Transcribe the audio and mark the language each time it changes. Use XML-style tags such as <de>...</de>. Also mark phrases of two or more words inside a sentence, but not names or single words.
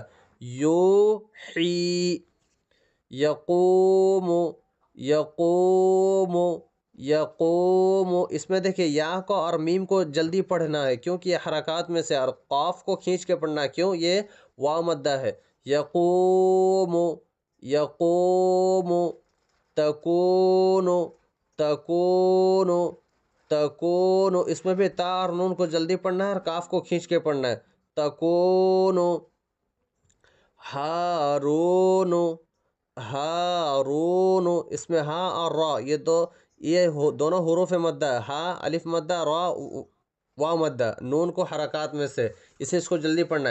<ar>یوحی، یقوم، یقوم، یقوم۔</ar> <ur>اس میں دیکھیں یا کو اور میم کو جلدی پڑھنا ہے، کیونکہ یہ حرکات میں سے، اور قاف کو کھینچ کے پڑھنا ہے، کیوں؟ یہ واو مدہ ہے۔</ur> <ar>یقوم، یقوم، تکون، تکون، تکون۔</ar> <ur>اس میں بھی تا اور نون کو جلدی پڑھنا ہے اور کاف کو کھینچ کے پڑھنا ہے۔</ur> <ar>تکون، ہارون، ہارون۔</ar> <ur>اس میں ہا اور را، یہ دونوں حروف مدہ ہے۔ ہا الف مدہ، را واو مدہ، نون کو حرکات میں سے، اس کو جلدی پڑھنا ہے۔</ur>